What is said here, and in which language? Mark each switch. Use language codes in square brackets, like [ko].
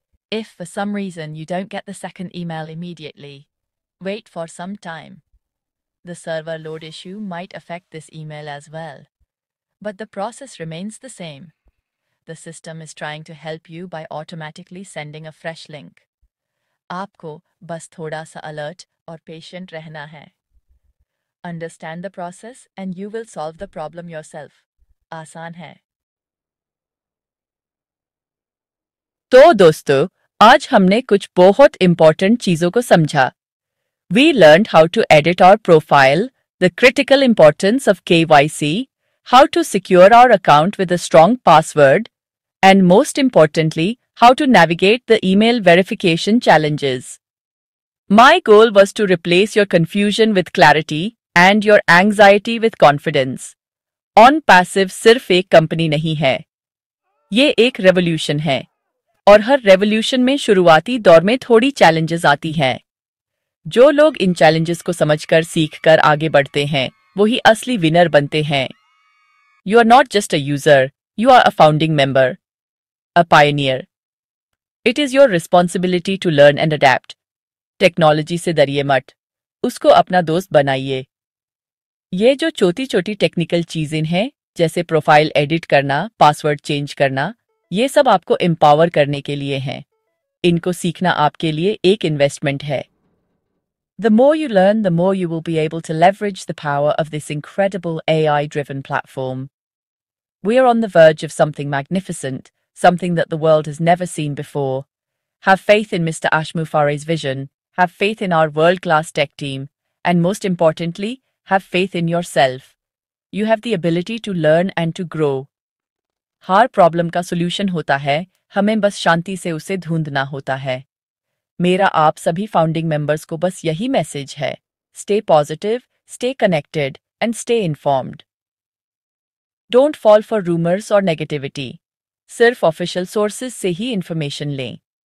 [en] If for some reason you don't get the second email immediately, wait for some time. The server load issue might affect this email as well. But the process remains the same. The system is trying to help you by automatically sending a fresh link. [hi] आपको बस थोड़ा सा alert और patient रहना है. [en] Understand the process and you will solve the problem yourself. [hi] आसान है. तो दोस्तों, आज हमने कुछ बहुत important चीजों को समझा. [en] We learned how to edit our profile, the critical importance of KYC, how to secure our account with a strong password, and most importantly, how to navigate the email verification challenges. My goal was to replace your confusion with clarity and your anxiety with confidence. [hi] OnPassive सिर्फ एक company नहीं है, ये एक revolution है, और हर revolution में शुरुआती दौर में थोड़ी चैलेंजेस आती हैं। जो लोग इन चैलेंजेस को समझकर सीखकर आगे बढ़ते हैं, वही असली विनर बनते हैं। [en] You are not just a user, you are a founding member, a pioneer. It is your responsibility to learn and adapt. [hi] Technology से डरिए मत, उसको अपना दोस्त बनाइए। ये जो छोटी छोटी टेक्निकल चीजें हैं, जैसे प्रोफाइल एडिट करना, पासवर्ड चेंज करना, ये सब आपको एम्पावर करने के लिए हैं। इनको सीखना आपके लिए एक इन्वेस्टमेंट है। [en] The more you learn, the more you will be able to leverage the power of this incredible AI-driven platform. We are on the verge of something magnificent, something that the world has never seen before. Have faith in Mr. Ashmufare's vision, have faith in our world-class tech team, and most importantly, have faith in yourself. You have the ability to learn and to grow. [hi] हर problem का solution होता है, हमें बस शांति से उसे ढूंढना होता है। मेरा आप सभी फाउंडिंग मेंबर्स को बस यही मैसेज है, [en] Stay positive, stay connected and stay informed. Don't fall for rumours [hi] और नेगेटिविटी, सिर्फ ऑफिशियल सोर्सेज से ही इंफॉर्मेशन लें।